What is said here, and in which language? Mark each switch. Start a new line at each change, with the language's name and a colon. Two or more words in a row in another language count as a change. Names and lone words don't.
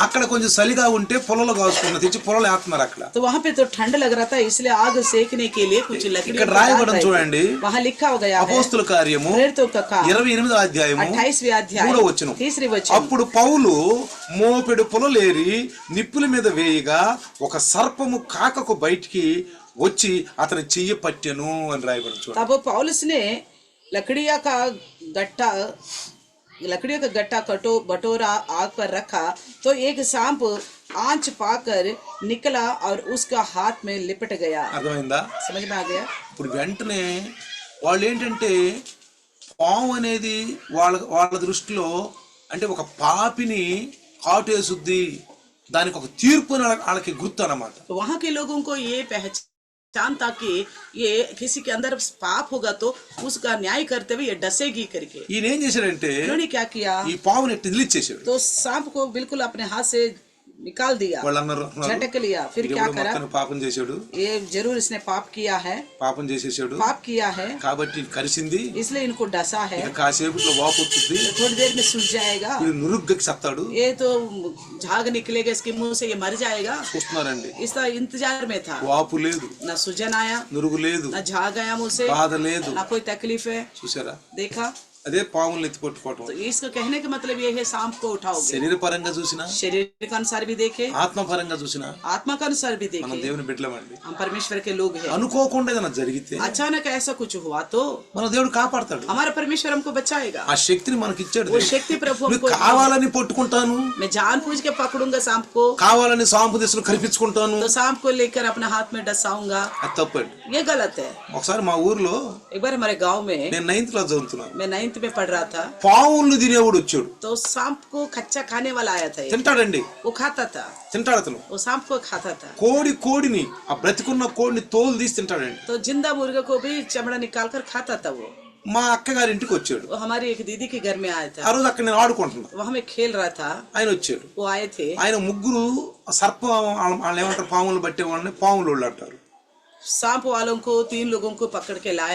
Telugu: అక్కడ కొంచెం చలిగా ఉంటే పొలలో కాసుకున్న తెచ్చి పొలలో వేస్తున్నారు అక్కడ.
Hindi: तो वहाँ पे तो ठंड लग रहा था, इसलिए आग सेकने के लिए कुछ लकड़ी
Telugu: ఇక్కడ రాయబడడం చూడండి.
Hindi: वहाँ लिखा हो गया है
Telugu: అపోస్తుల కార్యము
Hindi: प्रेरितों का काम
Telugu: 28వ అధ్యాయము
Hindi: 28वें अध्याय
Telugu: 3వ వచనం.
Hindi: 3వ वचन.
Telugu: అప్పుడు పౌలు మోపెడు పొలలేరి నిప్పుల మీద వేయగా ఒక సర్పము కాకకు బయటికి వచ్చి అతని చెయ్యి పట్టెను అని రాయబడి చూడండి.
Hindi: तब पौलुस ने लकड़िया का गट्टा बटोरा आग पर रखा तो एक सांप आंच पाकर निकला और उसका हाथ में लिपट गया.
Telugu: అర్థమైందా?
Hindi: समझ में आ गया?
Telugu: ఇప్పుడు వెంటనే వాళ్ళు ఏంటంటే పాము అనేది వాళ్ళ దృష్టిలో అంటే ఒక పాపిని కాటేసుద్ది, దానికి ఒక తీర్పు వాళ్ళకి గుర్తు అన్నమాట.
Hindi: तो वहाँ के लोगों को ये पहचान था कि ये किसी के अंदर पाप होगा तो उसका न्याय करते हुए ये डसेगी करके.
Telugu: ఈయన ఏం చేశాడంటే
Hindi: उन्होंने क्या किया,
Telugu: ఈ పాముని ఎట్టి దిలిచ్చేసాడు.
Hindi: तो सांप को बिल्कुल अपने हाथ से निकाल दिया,
Telugu: వాళ్ళు అన్నారు
Hindi: झटक लिया. फिर क्या करा,
Telugu: పాపం చేశాడు,
Hindi: ये जरूर इसने पाप किया है,
Telugu: పాపం చేసేసాడు
Hindi: पाप किया है,
Telugu: కాబట్టి కరిసింది,
Hindi: इसलिए इनको डसा है,
Telugu: ఇక కాసేపులో వాపు వచ్చింది,
Hindi: थोड़ी देर में सूझ जाएगा,
Telugu: ఇది నురుగ్గకి సత్తాడు,
Hindi: ये तो झाग निकलेगा इसके मुंह से, ये मर जाएगा.
Telugu: చూస్తున్నారండి.
Hindi: इसका इंतजार में था.
Telugu: వాపు లేదు,
Hindi: न सूजन आया,
Telugu: నురుగు లేదు,
Hindi: न झाग आया मुंह से,
Telugu: బాధ లేదు.
Hindi: न कोई तकलीफ है.
Telugu: చూసారా?
Hindi: देखा?
Telugu: అదే పాములు ఎత్తి పట్టుకోవటం.
Hindi: तो इसका कहने का मतलब ये है सांप को उठाओगे.
Telugu: శరీర పరంగా చూసినా,
Hindi: शरीर के अनुसार भी देखे,
Telugu: ఆత్మ పరంగా చూసినా
Hindi: आत्मा के अनुसार भी
Telugu: మనం
Hindi: देखे.
Telugu: దేవుని బిడ్డలమండి.
Hindi: हम परमेश्वर के लोग हैं.
Telugu: అనుకోకుండా ఏదైనా జరిగితే
Hindi: अचानक ऐसा कुछ हुआ तो
Telugu: మన దేవుడు కాపాడతాడు.
Hindi: हमारा परमेश्वर हमको बचाएगा.
Telugu: ఆ శక్తిని మనకి ఇచ్చాడు.
Hindi: वो शक्ति प्रभु
Telugu: నువ్వు
Hindi: हमको,
Telugu: కావాలని పట్టుకుంటాను,
Hindi: मैं जानबूझ के पकड़ूंगा सांप को,
Telugu: కావాలని సాంపు దిశలు కల్పించుకుంటాను,
Hindi: तो सांप को लेकर अपने हाथ में डसाऊंगा,
Telugu: అది తప్పండి.
Hindi: ये गलत है.
Telugu: ఒకసారి మా ఊర్లో
Hindi: एक बार हमारे गांव में
Telugu: నేను 9th క్లాస్ చదువుతున్నాను.
Hindi: मैं 9th में पढ़ रहा था,
Telugu: పావులు తినేవాడు వచ్చాడు.
Hindi: तो सांप को कच्चा खाने वाला आया था.
Telugu: తింటాడండి,
Hindi: वो खाता था,
Telugu: తింటాడు అతను.
Hindi: वो सांप को खाता था.
Telugu: కోడిని ఆ బ్రతికున్న కోడిని తోలు తీసి తింటాడండి.
Hindi: तो जिंदा मुर्गे को भी चमड़ा निकाल कर खाता था. वो
Telugu: మా అక్కగారి ఇంటికి వచ్చాడు.
Hindi: वो हमारी एक दीदी के घर में आया था.
Telugu: ఆ రోజు అక్కడ నేను ఆడుకుంటున్నా,
Hindi: वहाँ में खेल रहा था,
Telugu: ఆయన వచ్చాడు.
Hindi: वो आए थे.
Telugu: ఆయన ముగ్గురు సర్ప వాళ్ళు ఏమంటారు, పాములు పట్టే వాళ్ళని పాములు వాళ్ళు అంటారు.
Hindi: सांप वालों को 3 लोगों को पकड़ के लाया,